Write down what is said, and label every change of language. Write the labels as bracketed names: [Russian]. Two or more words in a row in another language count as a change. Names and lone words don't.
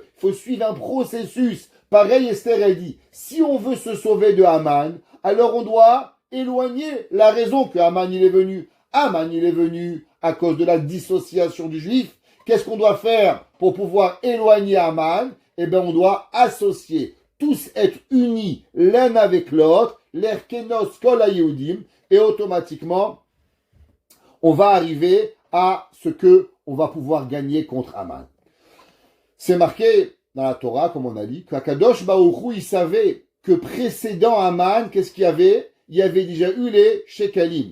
[French] Il faut suivre un processus. Pareil, Esther, elle dit, si on veut se sauver de Haman, alors on doit éloigner la raison que Haman il est venu. Haman il est venu à cause de la dissociation du juif. Qu'est-ce qu'on doit faire pour pouvoir éloigner Haman? Eh bien, on doit associer, tous être unis l'un avec l'autre, [Hebrew] לך כנוס כל היהודים, [French] et automatiquement, on va arriver à ce que on va pouvoir gagner contre Haman. C'est marqué dans la Torah, comme on a dit, qu' [Hebrew] הקדוש ברוך הוא, [French] il savait que précédant Haman, qu'est-ce qu'il y avait? Il y avait déjà eu les Shekalim.